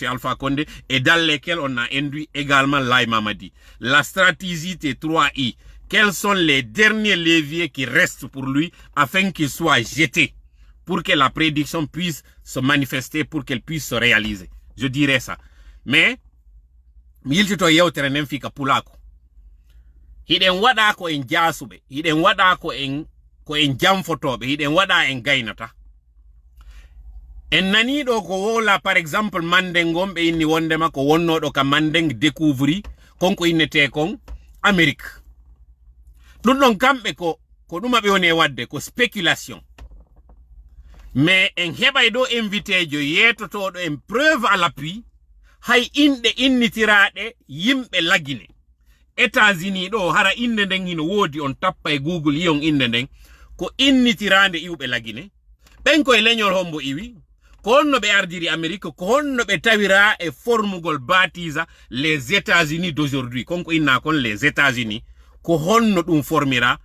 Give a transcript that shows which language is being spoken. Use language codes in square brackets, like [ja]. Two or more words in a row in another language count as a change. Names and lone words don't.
[fr] Alpha Condé et dans lesquelles on a induit également Laye Mamadi? La stratégie T3I. Quels sont les derniers leviers qui restent pour lui afin qu'il soit jeté, pour que la prédiction puisse se manifester, pour qu'elle puisse se réaliser? Je dirais ça. Mais, [ff] miltito yewtere nden fika pulako. Hiɗen waɗa ko en jaasuɓe, hiɗen waɗa ko en jamfotoɓe, hiɗen waɗa en gaynata. En nani ɗo ko wola [fr] par exemple [ff] Mandeng ɓe inni wondema ko wonnoɗo ka Mandeng découvri konko innete kon Amérique. Ɗum ɗon kamɓe ko ɗuma ɓe woni wadde ko spéculation. Mais en heɓay ɗo invité jo yetotoɗo en [fr] preuve à l'appui [ff] hay inɗe innitiraɗe yimɓe lagine. États-Unis ɗo hara inde nden hino woodi, on tappa e Google yiyon inde nden ko innitirande iwɓe lagine. ɓen koye leñol hombo iwi ko honno ɓe ardiri Amérique, ko honno ɓe tawira e formugol batisa [fr] les États-Unis d'aujourd'hui, [ff] konko inna kon les États-Unis, ko honno ɗum formira.